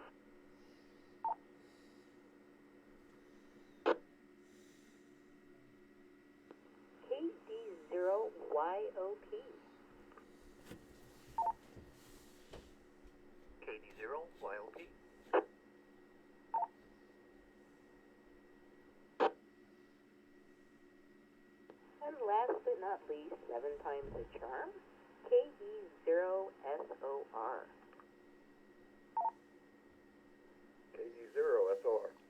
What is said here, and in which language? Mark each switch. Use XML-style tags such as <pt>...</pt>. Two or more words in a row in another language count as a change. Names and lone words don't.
<en>KD0YOP. KD0YOP. And last but not least, 7 times a charm, KE0SOR. KE0SOR.</en>